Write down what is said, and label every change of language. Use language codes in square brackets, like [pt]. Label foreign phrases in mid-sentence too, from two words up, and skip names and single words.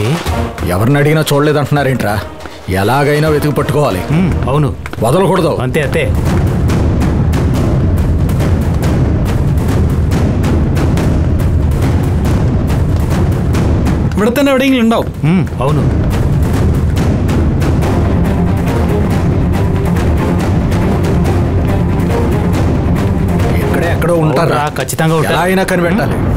[te] ఎవరిని అడిగినా చూడలేదంటున్నారేంట్రా? ఎలాగైనా వెతికి పట్టుకోవాలి. అవును, వదలకూడదు. అంతే అంతే. [ml] ഇവിടെ തന്നെ എവിടെയെങ്കിലും ഉണ്ടാവും. [te] అవును. ఎక్కడో ఉంటారా? ఖచ్చితంగా ఉంటారు. ఎలా అయినా కనిపెట్టాలి.